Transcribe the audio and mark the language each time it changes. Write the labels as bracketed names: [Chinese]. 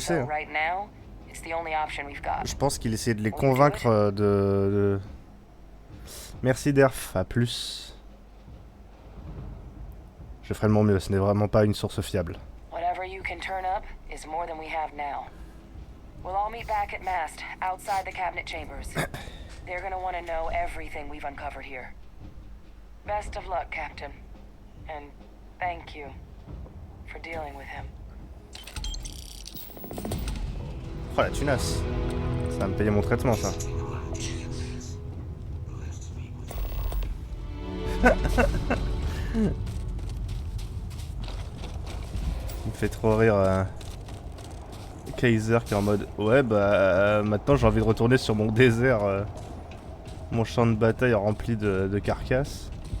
[English] so right now, it's the only option we've got. [French] Je pense qu'il essayait de les convaincre de... Merci Derf, à plus. Je ferai de mon mieux, ce n'est vraiment pas une source fiable. [English] Whatever you can turn up is more than we have now. We'll all meet back at Mast, outside the cabinet chambers. They're gonna want to know everything we've uncovered here. Best of luck, Captain. And thank you for dealing with him. [French] Oh la tunasse. Ça va me payer mon traitement, ça. Il me fait trop rire Kaiser qui est en mode ouais bah maintenant j'ai envie de retourner sur mon désert, mon champ de bataille rempli de carcasses.